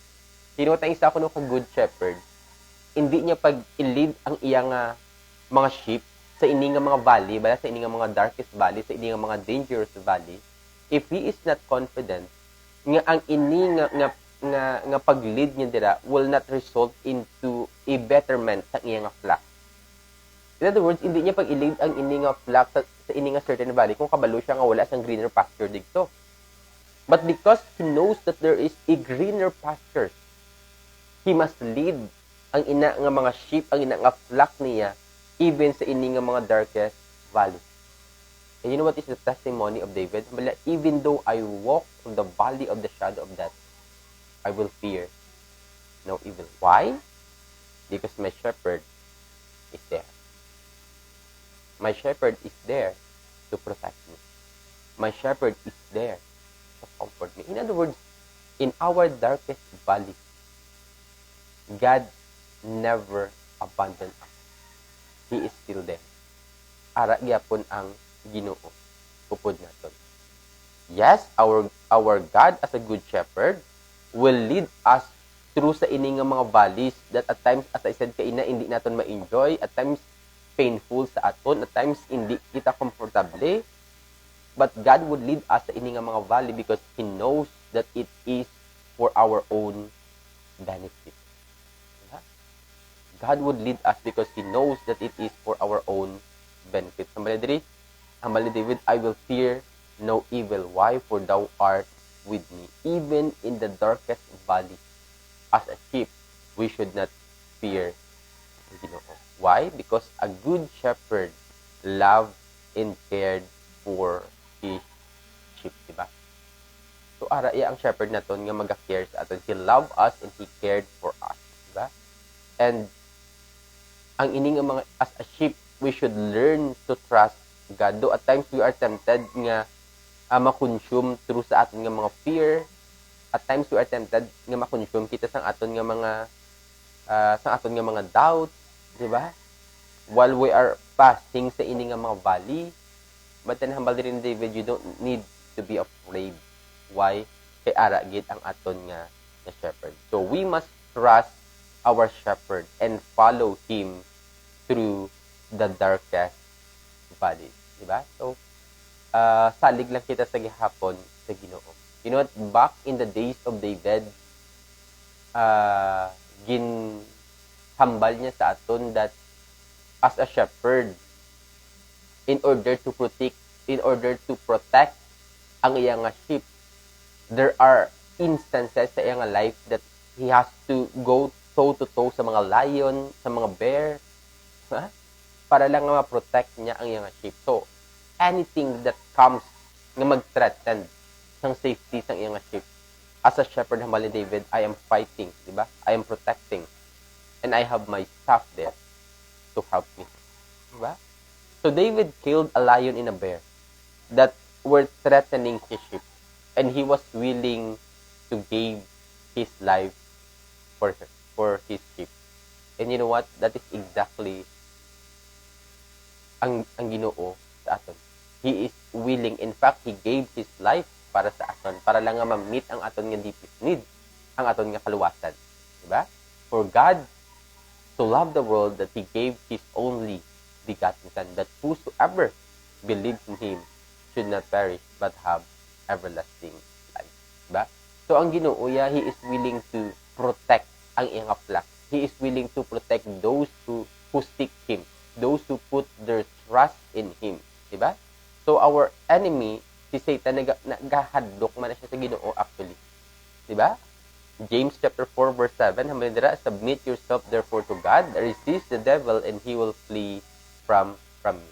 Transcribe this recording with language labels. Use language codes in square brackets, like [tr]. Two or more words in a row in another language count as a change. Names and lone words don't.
[hil] Sino tayong isa ko nung [en] good shepherd, [hil] hindi niya pag-lead ang iyang mga sheep sa ini nga mga valley, bala sa ini nga mga [en] darkest valley, [hil] sa ini nga mga [en] dangerous valley, if he is not confident [hil] nga ang ini nga pag-lead niya dira [en] will not result into a betterment [hil] sa iyang flock. [en] In other words, [hil] hindi niya pag-lead ang ini nga flock sa ini nga [en] certain valley [hil] kung kabalo siya nga wala sang [en] greener pasture [hil] dito. [en] But because he knows that there is a greener pasture, he must lead [hil] ang ina nga mga sheep, ang ina nga flock niya, [en] even [hil] sa ini nga mga [en] darkest valley. And you know what is the testimony of David? Even though I walk through the valley of the shadow of death, I will fear no evil. Why? Because my shepherd is there. My shepherd is there to protect me. My shepherd is there to comfort me. In other words, in our darkest valley, God never abandoned us. He is still there. [hil] Ara gyapon ang Ginoo upod naton. [en] Yes, our God as a good shepherd will lead us through [hil] sa ini nga mga [en] valleys that at times, as I said kaina, [hil] hindi naton ma-enjoy, [en] at times painful [hil] sa aton, [en] at times [hil] hindi kita komportable. [en] But God would lead us [hil] sa ini nga mga [en] valley because He knows that it is for our own benefit. God would lead us because He knows that it is for our own benefit. [hil] Sambali diri, [en] Ambali David, I will fear no evil. Why? For thou art with me. Even in the darkest valley, as a sheep, we should not fear Ginoo. Why? Because a good shepherd loved and cared for his sheep, [hil] diba? So ara iya ang shepherd naton nga maga-care sa aton. [en] He loved us and he cared for us, diba? And [hil] ang ini nga mga [en] as a sheep, we should learn to trust God. Though at times we are tempted [hil] nga ma-consume [en] through [hil] sa aton nga mga [en] fear. At times we are tempted [hil] nga ma-consume kita sa aton nga mga doubt, di ba? [en] While we are passing [hil] sa ini nga mga [en] valley. But then [hil] hambal din [en] David, you don't need to be afraid. Why? [hil] Kay ara gid ang aton nga shepherd. [en] So we must trust our shepherd and follow him through the darkest valley, [hil] di ba? So salig lang kita sa gihapon sa Ginoo. [en] You know what? Back in the days of David, [hil] ginhambal niya sa aton [en] that as a shepherd, in order to protect [hil] ang iyang [en] sheep, there are instances [hil] sa iyang [en] life that he has to go toe-to-toe [hil] sa mga [en] lion, [hil] sa mga [en] bear, [hil] para lang ma-protect niya ang iyang [en] sheep. So, anything that comes [hil] na mag-threaten ng [en] safety [hil] ng iyang [en] sheep, as a shepherd, [hil] hambal ni David, [en] I am fighting, di ba? I am protecting. And I have my staff there to help me. [hil] Di ba? [en] So, David killed a lion and a bear that were threatening his sheep. And he was willing to give his life for his sheep. And you know what? That is exactly [hil] ang Ginoo sa aton. [en] He is willing. In fact, He gave His life [hil] para sa aton, para lang nga ma-meet ang aton nga [en] deepest need, [hil] ang aton nga kaluwasan. Diba? [en] For God to love the world that He gave His only begotten Son, that whosoever believes in Him should not perish but have everlasting life. [hil] Diba? So, ang Ginoo, [en] He is willing to protect [hil] ang iyang [en] flock. He is willing to protect those who seek Him, those who put their trust in Him. Diba? So, our enemy, [hil] si Satan, nagahadlok man na siya sa Ginoo actually. Diba? James chapter 4 verse 7, haman dira, [en] submit yourself therefore to God, resist the devil, and he will flee from you.